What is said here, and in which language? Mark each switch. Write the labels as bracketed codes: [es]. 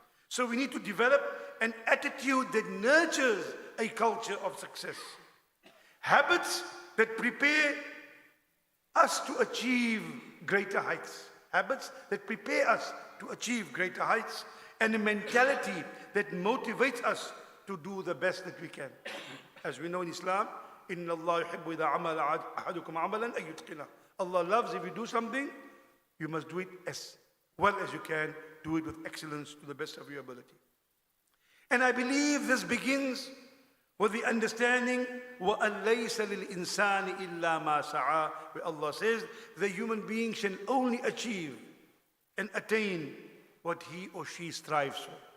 [en] So we need to develop an attitude that nurtures a culture of success. Habits that prepare us to achieve greater heights. Habits that prepare us to achieve greater heights, and a mentality that motivates us to do the best that we can. As we know in Islam, [ar] إِنَّ اللَّهَ يُحِبُّ إِذَا عَمَلَ أَحَدُكُمْ عَمَلًا أَن يُتْقِنَهُ. [en] Allah loves if you do something, you must do it as well as you can, do it with excellence to the best of your ability. And I believe this begins with the understanding [ar] وَأَن لَيْسَ لِلْإِنسَانِ إِلَّا مَا سَعَى, [en] where Allah says the human being shall only achieve and attain what he or she strives for.